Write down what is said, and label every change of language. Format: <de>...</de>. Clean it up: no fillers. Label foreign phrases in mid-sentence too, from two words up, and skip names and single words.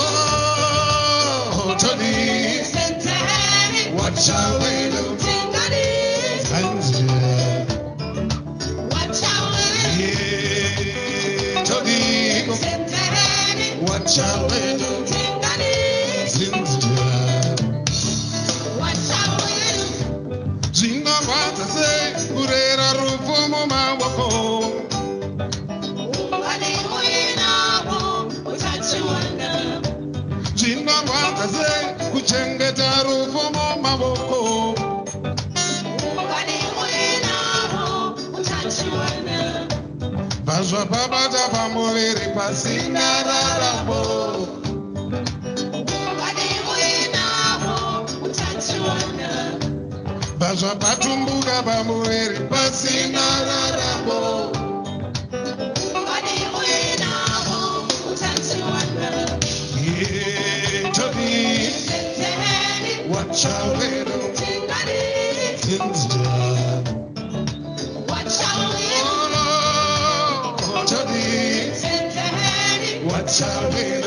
<en>Oh, Tony. What shall we do? What shall we do? Yeah, Tony. What shall we do? What shall we do?</en> <sn>Jinga wata se urera rufumo mawako. Jinga wata se kuchengeta rufumo mawako. Vazwa babata pamuviri pasina rarabo. Vazwa patumbuka pamuviri pasina rarabo.</sn> <en>Yeah, Toby, what shall we do? Things done. What shall we do? Oh, Toby, what shall we do?</en>